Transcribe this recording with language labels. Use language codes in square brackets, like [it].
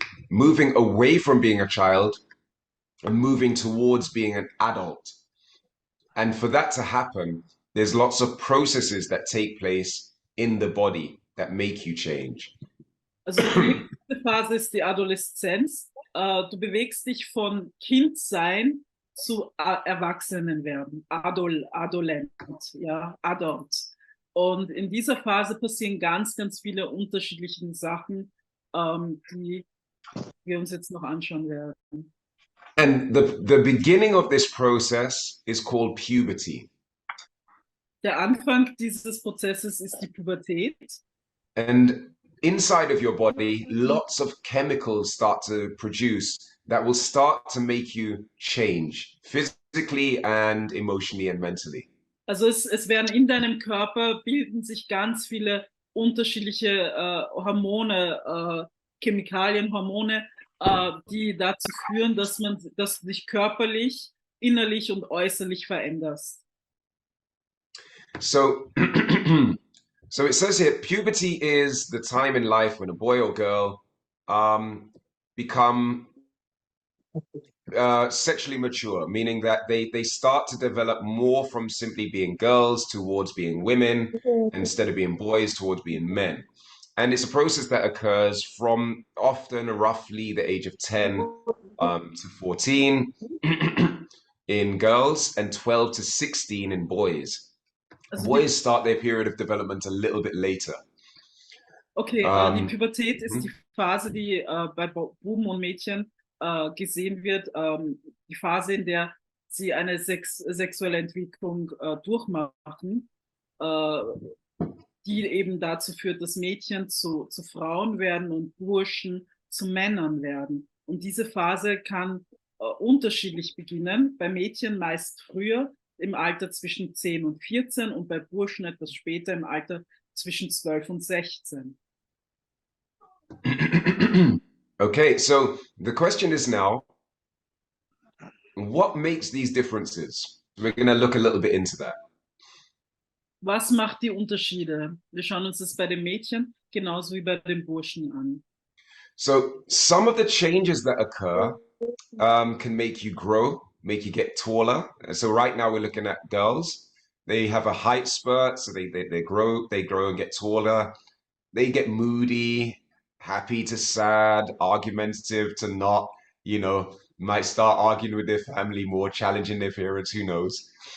[en] Moving away from being a child and moving towards being an adult. And for that to happen, there's lots of processes that take place in the body that make you change. [de] Also die nächste Phase ist die Adoleszenz. Du bewegst dich von Kindsein zu Erwachsenenwerden, Adolent, ja, Adult. Und in dieser Phase passieren ganz, ganz viele unterschiedliche Sachen, die wir uns jetzt noch anschauen werden. [en] And the beginning of this process is called puberty. [de] Der Anfang dieses Prozesses ist die Pubertät. [en] And inside of your body, lots of chemicals start to produce that will start to make you change physically and emotionally and mentally. [de] Also es werden in deinem Körper bilden sich ganz viele unterschiedliche Hormone, Chemikalien, Hormone, die dazu führen, dass du dich körperlich, innerlich und äußerlich veränderst. [en] So, so it says here, puberty is the time in life when a boy or girl become sexually mature, meaning that they start to develop more from simply being girls towards being women, instead of being boys towards being men. And it's a process that occurs from often roughly the age of 10 to 14 in girls and 12 to 16 in boys. [de] Also [en] Boys start their period of development a little bit later. [de] Okay, die Pubertät ist die Phase, die bei Buben und Mädchen gesehen wird, die Phase, in der sie eine sexuelle Entwicklung durchmachen, die eben dazu führt, dass Mädchen zu Frauen werden und Burschen zu Männern werden. Und diese Phase kann unterschiedlich beginnen, bei Mädchen meist früher, im Alter zwischen 10 und 14 und bei Burschen etwas später im Alter zwischen 12 und 16. [en] Okay, so the question is now, what makes these differences? We're going to look a little bit into that. [de] Was macht die Unterschiede? Wir schauen uns das bei den Mädchen genauso wie bei den Burschen an. [en] So some of the changes that occur can make you grow, make you get taller. So right now we're looking at girls. They have a height spurt, so they grow and get taller. They get moody, happy to sad, argumentative to not, might start arguing with their family more, challenging their parents, who knows.